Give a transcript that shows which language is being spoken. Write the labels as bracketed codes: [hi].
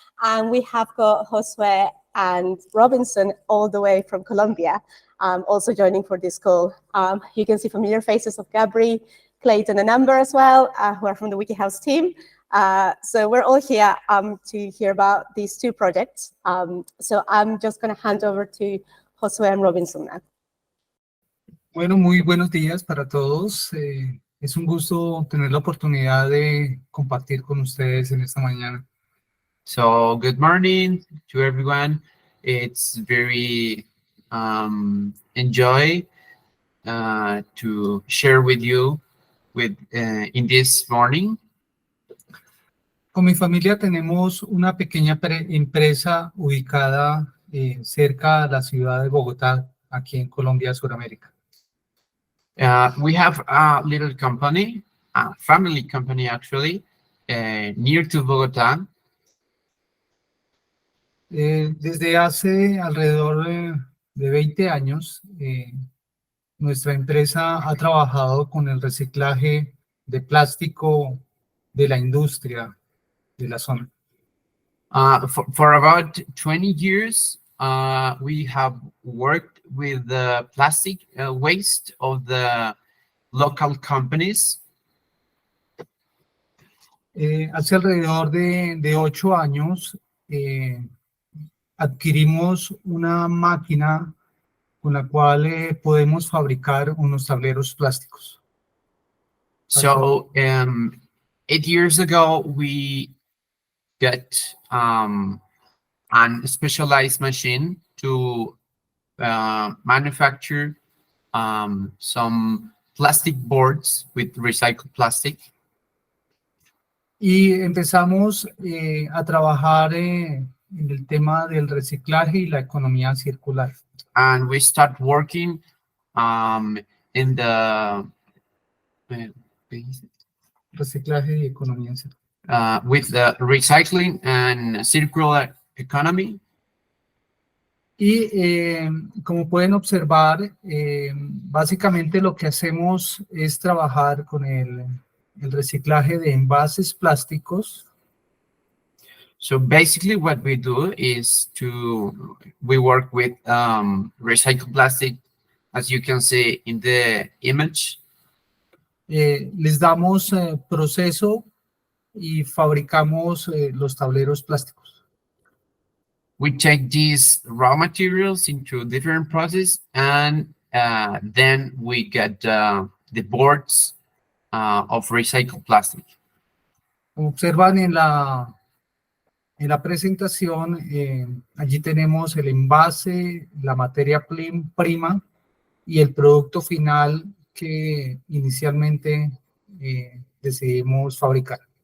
[en] And we have got Josue and Robinson all the way from Colombia, also joining for this call. You can see familiar faces of Gabri, Clayton, and Amber as well, who are from the WikiHouse team. So we're all here to hear about these two projects. So I'm just going to hand over to Josue and Robinson now. [es] Bueno, muy buenos días para todos. Es un gusto tener la oportunidad de compartir con ustedes en esta mañana. [en] So good morning to everyone. It's very enjoy to share with you in this morning. [es] Con mi familia tenemos una pequeña empresa ubicada cerca de la ciudad de Bogotá, aquí en Colombia, Sudamérica. [en] We have a little company, a family company actually, near to Bogotá. [es] Desde hace alrededor de 20 años, nuestra empresa ha trabajado con el reciclaje de plástico de la industria de la zona. [en] For about 20 years, we have worked with the plastic waste of the local companies. [es] Hace alrededor de 8 años adquirimos una máquina con la cual podemos fabricar unos tableros plásticos. [en] So 8 years ago, we got a specialized machine to manufacture some plastic boards with recycled plastic. [es] Y empezamos a trabajar en el tema del reciclaje y la economía circular. [en] And we start working in the [es] Reciclaje y economía circular. [en] With the recycling and circular economy. [es] Y como pueden observar, básicamente lo que hacemos es trabajar con el reciclaje de envases plásticos. [en] So basically what we do is we work with recycled plastic, as you can see in the image. [es] Les damos proceso y fabricamos los tableros plásticos. [en] We take these raw materials into different process and then we get the boards of recycled plastic. [es] Como observan en la presentación, allí tenemos el envase, la materia prima y el producto final que inicialmente decidimos fabricar.